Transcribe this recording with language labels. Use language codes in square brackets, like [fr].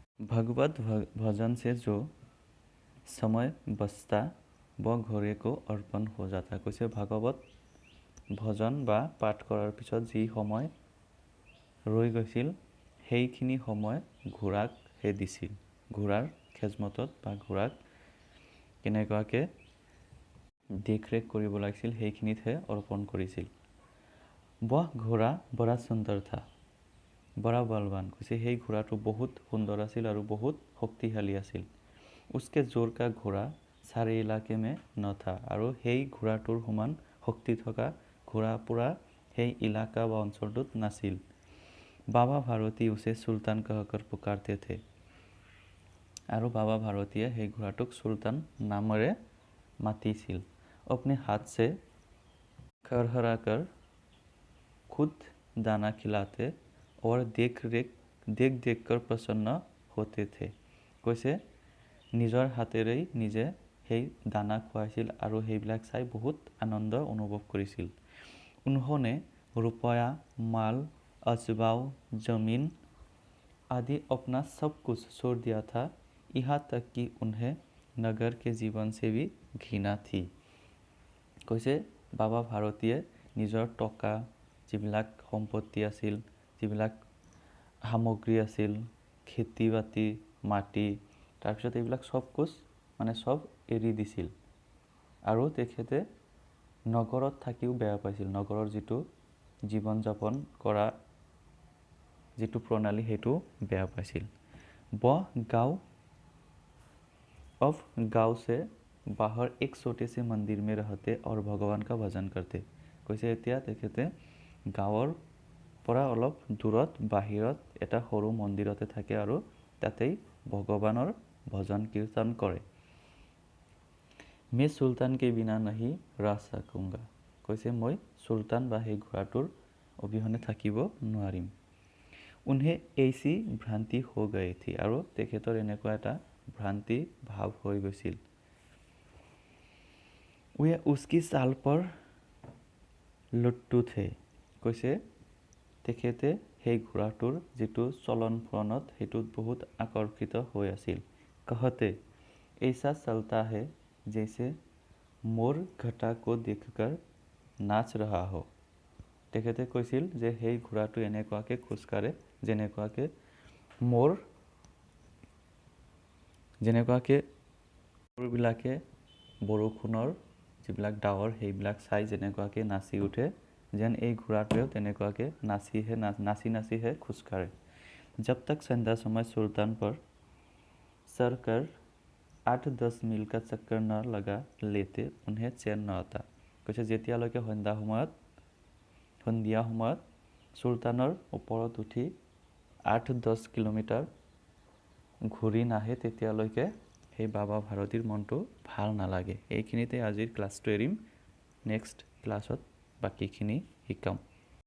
[hi] भगवत भजन से जो समय बचता वो घोड़े को अर्पण हो जाता। [as] কৈছে ভাগৱত ভজন বা পাঠ কৰাৰ পিছত যি সময় ৰৈ গৈছিল সেইখিনি সময় ঘোঁৰাক হে দিছিল। ঘোঁৰাৰ খেজমতত বা ঘোঁৰাক কেনেকুৱাকৈ দেখৰেখ কৰিব লাগিছিল সেইখিনিতহে অৰ্পণ কৰিছিল। [hi] वह घोड़ा बड़ा सुंदर था, बड़ा बलवान। [as] কৈছে সেই ঘোঁৰাটো বহুত সুন্দৰ আছিল আৰু বহুত শক্তিশালী আছিল। [hi] उसके जोर का घोड़ा सारे इलाके में न था। [as] আৰু সেই ঘোঁৰাটোৰ সমান শক্তি থকা ঘোঁৰা পুৰা সেই ইলাকা বা অঞ্চলটোত নাছিল। [hi] बाबा भारती उसे सुल्तान कहकर पुकारते थे। [as] আৰু बाबा भारतीয়ে সেই ঘোঁৰাটোক চুলতান নামেৰে মাতিছিল। [hi] अपने हाथ से खरखराकर खुद दाना खिलाते और देख कर प्रसन्न होते थे। [as] কৈছে নিজৰ হাতেৰেই নিজে সেই দানা খুৱাইছিল আৰু সেইবিলাক চাই বহুত আনন্দ অনুভৱ কৰিছিল। [hi] उन्होंने रुपया, माल, असबाब, जमीन आदि अपना सब कुछ छोड़ दिया था, यहाँ तक कि उन्हें नगर के जीवन से भी घृणा थी। [as] কৈছে বাবা ভাৰতীয়ে নিজৰ টকা, যিবিলাক সম্পত্তি আছিল, যিবিলাক সামগ্ৰী আছিল, খেতি বাতি, মাটি, তাৰপিছত এইবিলাক [hi] চব কুছ [as] মানে চব এৰি দিছিল আৰু তেখেতে নগৰত থাকিও বেয়া পাইছিল। নগৰৰ যিটো জীৱন যাপন কৰা যিটো প্ৰণালী সেইটো বেয়া পাইছিল। [hi] वह गांव से बाहर एक छोटे से मंदिर में रहते और भगवान का भजन करते। [as] কৈছে এতিয়া তেখেতে গাঁৱৰ পৰা অলপ দূৰত বাহিৰত এটা সৰু মন্দিৰতে থাকে আৰু তাতেই ভগৱানৰ ভজন কীৰ্তন কৰে। [hi] मैं सुल्तान के बिना नहीं रह सकूंगा। [as] কৈছে মই চুলতান বা সেই ঘোঁৰাটোৰ অবিহনে থাকিব নোৱাৰিম। [hi] उन्हें ऐसी भ्रांति हो गई थी। [as] আৰু তেখেতৰ এনেকুৱা এটা ভ্ৰান্তি ভাৱ হৈ গৈছিল। [hi] वे उसकी चाल पर लुट्टू थे। [as] কৈছে তেখেতে সেই ঘোঁৰাটোৰ যিটো চলন ফুৰণত সেইটোত বহুত আকৰ্ষিত হৈ আছিল। [hi] कहते ऐसा चलता है जैसे मोर घटा को देखकर नाच रहा हो। [as] তেখেতে কৈছিল যে সেই ঘোঁৰাটো এনেকুৱাকৈ খোজকাঢ়ে যেনেকুৱাকৈ মোৰবিলাকে বৰষুণৰ যিবিলাক ডাৱৰ সেইবিলাক চাই যেনেকুৱাকৈ নাচি উঠে যেন এই ঘোঁৰাটোৱেও তেনেকুৱাকৈ নাচি খোজকাঢ়ে। [hi] जब तक संध्या समय सुल्तान पर सरकर 8-10 मील का चक्कर न लगा लेते उन्हें चैन न आता। [as] কৈছে যেতিয়ালৈকে সন্ধিয়া সময়ত চুলতানৰ ওপৰত উঠি 8-10 কিলোমিটাৰ ঘূৰি নাহে তেতিয়ালৈকে সেই বাবা ভাৰতীৰ মনটো ভাল নালাগে। এইখিনিতে আজিৰ ক্লাছটো এৰিম। নেক্সট ক্লাছত বাকীখিনি শিকাম।